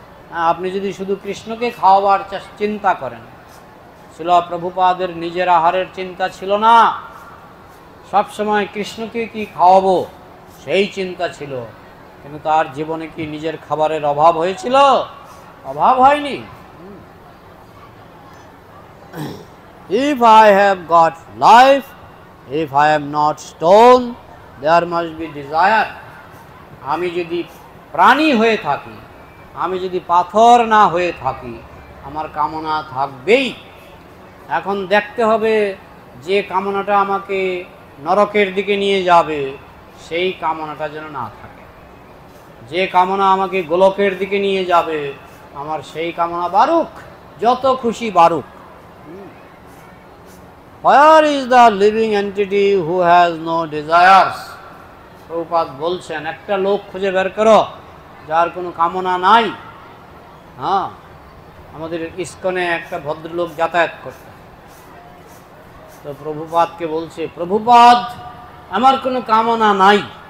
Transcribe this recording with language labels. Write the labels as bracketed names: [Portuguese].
[Bangla] হ্যাঁ, আপনি যদি শুধু কৃষ্ণকে খাওয়াবার চিন্তা করেন, ছিল প্রভুপাদের নিজের আহারের চিন্তা ছিল না, সব সময় কৃষ্ণকে কি খাওয়াবো সেই চিন্তা ছিল। কিন্তু তার জীবনে কি নিজের খাবারের অভাব হয়েছিল? অভাব হয়নি। [English] If I have got life, if I am not stone, there must be desire. [Bangla] আমি যদি প্রাণী হয়ে থাকি, আমি যদি পাথর না হয়ে থাকি, আমার কামনা থাকবেই। এখন দেখতে হবে যে কামনাটা আমাকে নরকের দিকে নিয়ে যাবে সেই কামনাটা যেন না থাকে। যে কামনা আমাকে গোলকের দিকে নিয়ে যাবে, আমার সেই কামনা বাড়ুক, যত খুশি বাড়ুক। [English] Where is the living entity who has no desires? [Bangla] Prabhupada বলছেন একটা লোক খুঁজে বের করো যার কোনো কামনা নাই। হ্যাঁ, আমাদের ইস্কনে একটা ভদ্রলোক যাতায়াত করত, তো প্রভুপাদকে বলছে, প্রভুপাদ আমার কোনো কামনা নাই।